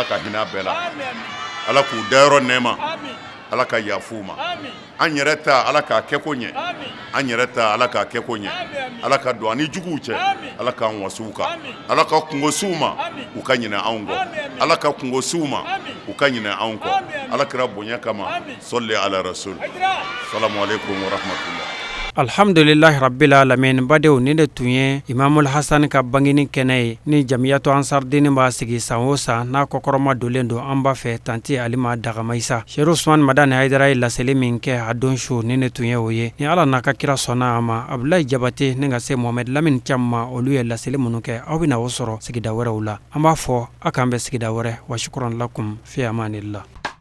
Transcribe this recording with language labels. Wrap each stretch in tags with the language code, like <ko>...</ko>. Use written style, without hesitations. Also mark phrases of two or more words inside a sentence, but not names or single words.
<bm>ka hinɛ bɛɛ la Ala k'u dayɔrɔ nɛɛma Ala ka yafu ma an yɛrɛ ta Ala k'a kɛ ko ɲɛ an yɛrɛ ta Ala k'a kɛ ko ɲɛ Ala ka don ani juguw cɛ Ala k'an wasuw kan Ala ka kungo suw ma u ka ɲinɛ anw kɔ Ala ka kungo suw ma u ka ɲinɛ anw kɔ Ala kira bonya kama</bm> <ar>صلى على الرسول سلام عليكم ورحمة الله. الحمد لله رب العالمين.</ar> <bm>Badenw ni de tun ye Imamul Hasan ka bangini kɛnɛ ye ni Jamiyatu Ansardini b'a sigi san o san n'a kɔkɔrɔma dolen don an b'a fɛ tanti Alima Dagamaisa Sheikh Usman Madani Haidara ye laseli min kɛ a don su ni de tun ye o ye ni Ala n'a ka kira sɔnna a ma Abdulahi Jabate ni ka se Mohamed Lamine Thiam ma olu ye laseli minnu kɛ aw bɛna o sɔrɔ sigida wɛrɛw la an b'a fɔ a k'an bɛ sigida wɛrɛ</bm> <ar>وشكرا لكم في أمان الله.</ar>